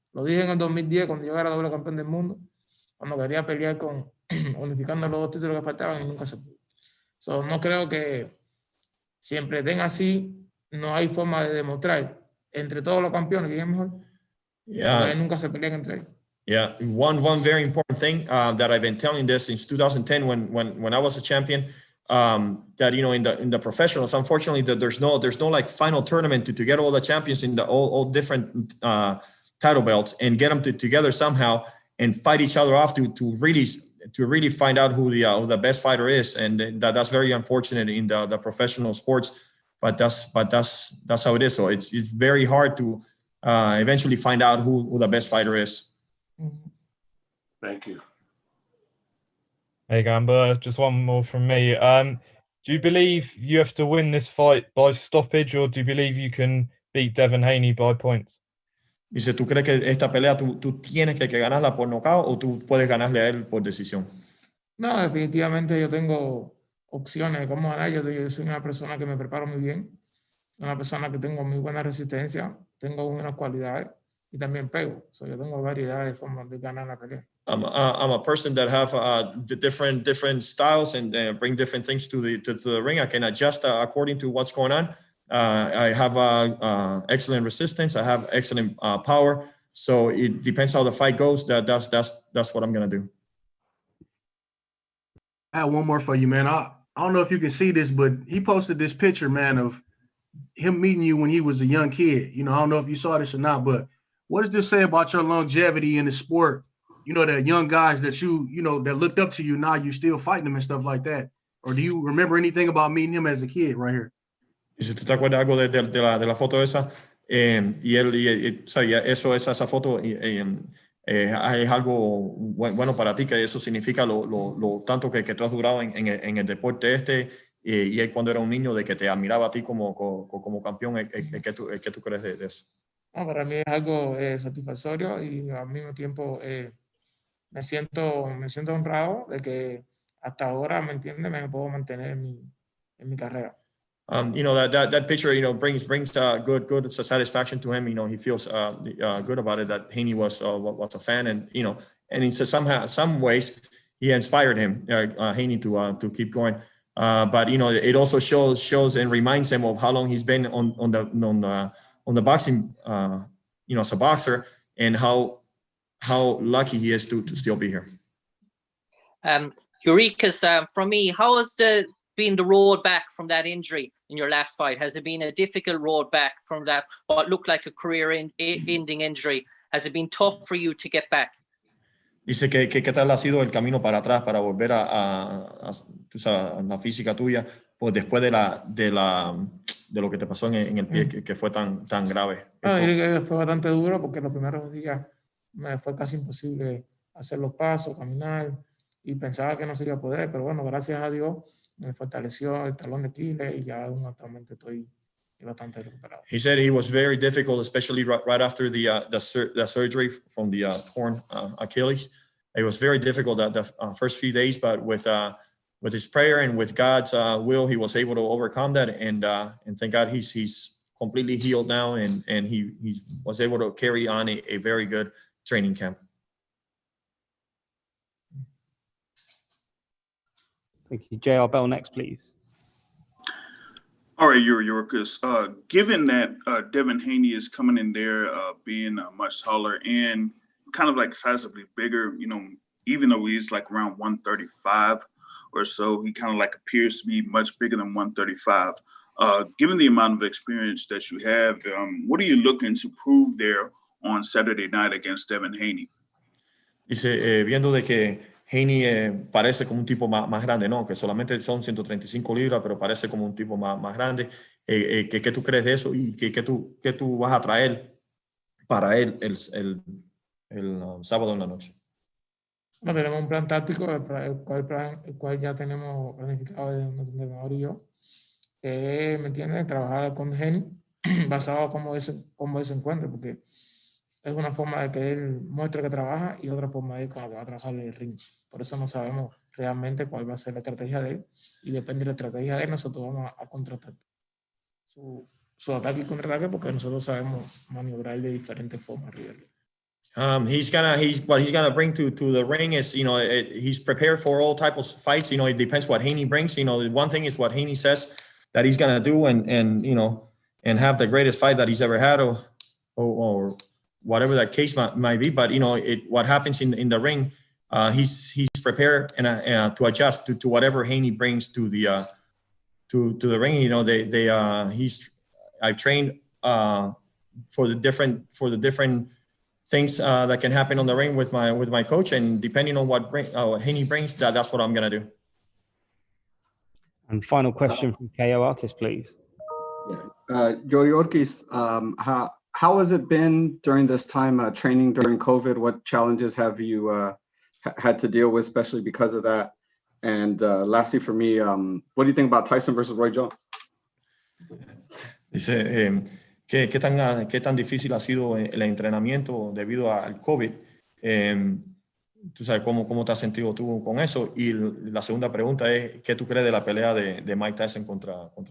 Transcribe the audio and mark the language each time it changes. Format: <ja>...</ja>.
<es>Lo dije en el 2010 cuando yo era doble campeón del mundo, cuando quería pelear unificando los 2 títulos que faltaban y nunca se pudo. So, no creo que siempre den así, no hay forma de demostrar entre todos los campeones quién es mejor.</es> <en>Yeah.</en> <es>Nunca se pelean entre ellos.</es> <en>Yeah, one very important thing that I've been telling this since 2010 when I was a champion, that in the professionals, unfortunately, that there's no like final tournament to get all the champions in the all different title belts and get them together somehow and fight each other off to really find out who the best fighter is, and that's very unfortunate in the professional sports, but that's how it is. So it's very hard to eventually find out who the best fighter is. Thank you. Hey, Gamboa, just one more from me. Do you believe you have to win this fight by stoppage, or do you believe you can beat Devin Haney by points?</en> <es>Dice, ¿tú crees que esta pelea tú tienes que ganarla por nocaut o tú puedes ganarle a él por decisión? No, definitivamente yo tengo opciones de cómo ganar. Yo soy una persona que me preparo muy bien, una persona que tengo muy buena resistencia, tengo buenas cualidades y también pego. So, yo tengo variedad de formas de ganar la pelea.</es> <en>I'm a person that have the different styles and bring different things to the ring. I can adjust according to what's going on. I have excellent resistance. I have excellent power. So it depends how the fight goes. That's what I'm gonna do. I have one more for you, man. I don't know if you can see this, but he posted this picture, man, of him meeting you when he was a young kid. You know, I don't know if you saw this or not, but what does this say about your longevity in the sport? You know, the young guys that that looked up to you, now you still fighting them and stuff like that. Or do you remember anything about meeting him as a kid right here?</en> <es>Y si tú te acuerdas algo de la foto esa, esa foto es algo bueno para ti, que eso significa lo tanto que tú has durado en el deporte y él cuando era un niño, de que te admiraba a ti como campeón. ¿Qué tú crees de eso? No, para mí es algo satisfactorio y al mismo tiempo me siento honrado de que hasta ahora, ¿me entiendes? Me puedo mantener en mi carrera.</es> <en>That picture, brings good satisfaction to him. He feels good about it, that Haney was a fan, and and in some ways he inspired him, Haney, to keep going. But it also shows and reminds him of how long he's been on the boxing, as a boxer, and how lucky he is to still be here. Yuriorkis, from me, how has been the road back from that injury in your last fight? Has it been a difficult road back from that, what looked like a career-ending injury? Has it been tough for you to get back?</en> <es>Dice que qué tal ha sido el camino para atrás para volver a la física tuya, pues después de lo que te pasó en el pie, que fue tan grave. Fue bastante duro porque los primeros días me fue casi imposible hacer los pasos, caminar, y pensaba que no se iba a poder, pero bueno, gracias a Dios me fortaleció el talón de Aquiles y ya actualmente estoy bastante recuperado.</es> <en>He said it was very difficult, especially right after the surgery from the torn Achilles. It was very difficult the first few days, but with his prayer and with God's will, he was able to overcome that. And thank God he's completely healed now, and he was able to carry on a very good training camp. Thank you. JR Bell next, please. All right, Yuriorkis. Given that Devin Haney is coming in there being much taller and kind of like sizably bigger, even though he's like around 135 or so, he kind of like appears to be much bigger than 135. Given the amount of experience that you have, what are you looking to prove there on Saturday night against Devin Haney?</en> <es>Dice, viendo de que Haney parece como un tipo más grande, ¿no? Que solamente son 135 libras, pero parece como un tipo más grande. ¿Qué tú crees de eso? ¿Y qué tú vas a traer para él el sábado en la noche? No, tenemos un plan táctico, el cual ya tenemos planificado de nuestro entrenador y yo. ¿Me entiendes? Trabajar con Haney basado en cómo él se encuentra, porque es una forma de que él muestre que trabaja y otra forma de que va a trabajar en el ring. Por eso no sabemos realmente cuál va a ser la estrategia de él, y depende de la estrategia de él, nosotros vamos a contratar su ataque y contraataque, porque nosotros sabemos maniobrar de diferentes formas.</es> <en>What he's gonna bring to the ring is, you know, he's prepared for all types of fights. You know, it depends what Haney brings. You know, one thing is what Haney says that he's gonna do, and you know, and have the greatest fight that he's ever had, or whatever that case might be. But you know, what happens in the ring, he's prepared and to adjust to whatever Haney brings to the ring. You know, I've trained for the different things that can happen on the ring with my coach, and depending on what Haney brings, that's what I'm gonna do. And final question from KO Artist, please. Yuriorkis, how has it been during this time training during COVID? What challenges have you had to deal with, especially because of that? And lastly, for me, what do you think about Tyson versus Roy Jones?</en> <es>Dice, ¿qué tan difícil ha sido el entrenamiento debido al COVID? Tú sabes, ¿cómo te has sentido tú con eso? Y la segunda pregunta es, ¿qué tú crees de la pelea de Mike Tyson contra</es>